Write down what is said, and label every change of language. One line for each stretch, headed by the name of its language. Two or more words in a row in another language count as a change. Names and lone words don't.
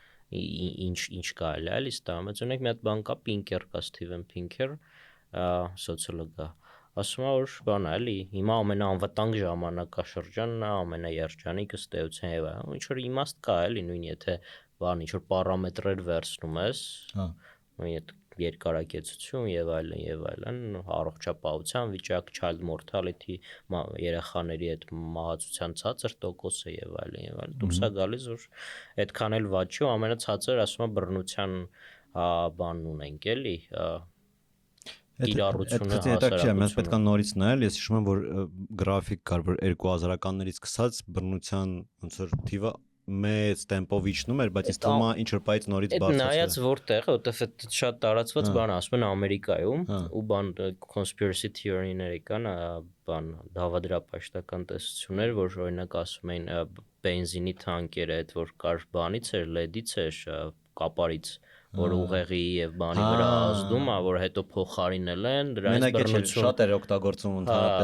Armenian: ինչ կարելի է էլի ստանում։ Այդ ունենք մի հատ բան կա Pinker կա Steven Pinker, սոցիոլոգ է։ Ասում է որ բան է էլի, հիմա ամենաանվտանգ ժամանակաշրջանն է, ամենաերջանիկ ըստ էության եւ այլն։ Ինչ որ իմաստ կա էլի, նույն եթե բան ինչ որ պարամետրեր վերցնում ես, նույն այդ երկարակեցություն եւ այլն, առողջապահության վիճակ,
English: child mortality,
Armenian: երեխաների այդ մահացության ցածր տոկոսը եւ այլն, դուրս է գալիս որ այդքան էլ վատ չի, ամենացածր ասում է բռնության բանն ունենք էլի, իրարությունը հասարակությունը։ Մենք պետք է նորից նայել, ես հիշում եմ որ գրաֆիկ կար որ 2000-ականներից սկսած բռնության ոնց որ թիվը մեծ տեմպով իջնում էր, բայց ինձ թվում է ինչ որ բայից նորից բարձրացել։ Նայած որտեղ, որտեվ այդ շատ տարածված բան ասում են Ամերիկայում, ու բան
English: conspiracy theory-
Armenian: ների կան, բան դավադրապաշտական տեսություններ, որ օրինակ ասում են բենզինի թանկերը, այդ որ կար բանից էր, լեդից էր, կապարից որ ուղեղի եւ բանի վրա ազդում է, որ հետո փոխարինել են, դրանից բռնություն շատ էր օգտագործում ընդհանրապես,